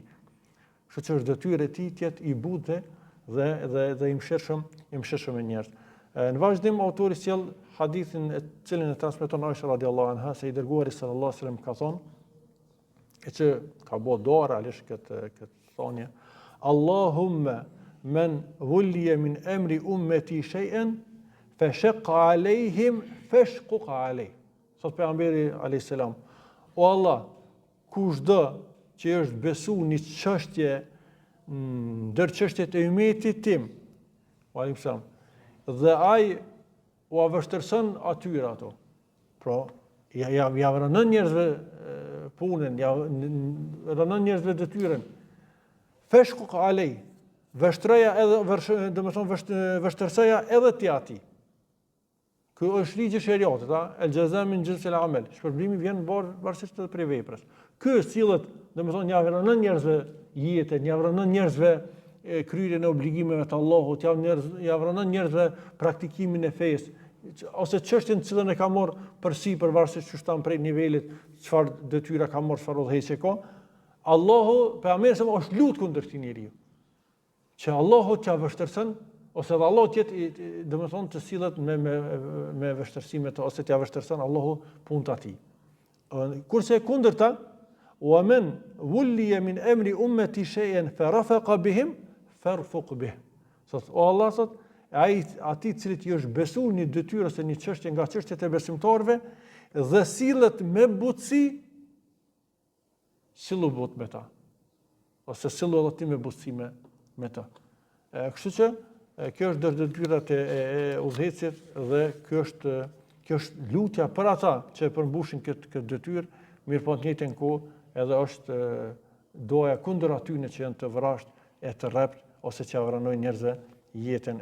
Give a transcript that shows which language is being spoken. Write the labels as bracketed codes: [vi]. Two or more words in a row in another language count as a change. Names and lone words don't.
[sq] Kështu që është detyrë e tij të jetë i butë dhe i mëshirshëm me njerëz. Në vazhdim autori sjell hadithin e cilin e transmeton Aisha [ar] رضي الله عنها [sq] se i dërguari [ar] صلى الله عليه وسلم [sq] ka thonë, e që ka bërë dua realisht këtë thonje, [ar] اللهم من ولي من أمر أمتي شيئا فشق عليهم فاشقق عليه. [sq] Sot pejgamberi [ar] عليه السلام, [sq] o Allah, kushdo që është besu një çështje ndër çështjet e ummetit tim, dhe ai u vështirëson atyre ato. Pra, ja rënon njerëzve punën, ja rënon njerëzve detyrën. [ar] فاشقق عليه, [sq] vështroja edhe, domethënë vështirësoja edhe ti atij. Ky është ligji i shariatit, [ar] الجزاء من جنس العمل. [sq] Shpërblimi vjen varësisht edhe prej veprës. Ky sillet, domethënë ja rënon njerëzve jetën, ja rënon njerëzve kryerjen e obligimeve të Allahut, ja rënon njerëzve praktikimin e fesë, ose çështjen që cilën e ka marrë përsipër varësisht çu shtan prej nivelit, çfarë detyra ka marrë, çfarë udhëheqje ka. Allahu pejgamberi është lut kundër këtij njeriu. Që Allahu t'ia vështirëson ose edhe Allah të jetë, domethënë të sillet me vështirësime të ose t'ia vështirëson Allahu punët atij. Kurse kundërta, [ar] ومن ولي من أمر أمتي شيئا فرفق بهم فارفق به. [sq] Sot o Allah sot atij i cili është besuar një detyrë ose një çështje nga çështjet e besimtarëve dhe sillet me butësi, sillu but me ta. Ose sillu edhe ti me butësi me ta. Kështu që kjo është ndër detyrat e udhëheqësit dhe kjo është lutja për ata që e përmbushin këtë detyrë, mirë po në të njëjtën kohë edhe është doja kundër atyre që janë të vrasht e të rrept ose që avranojnë njerëzve jetën.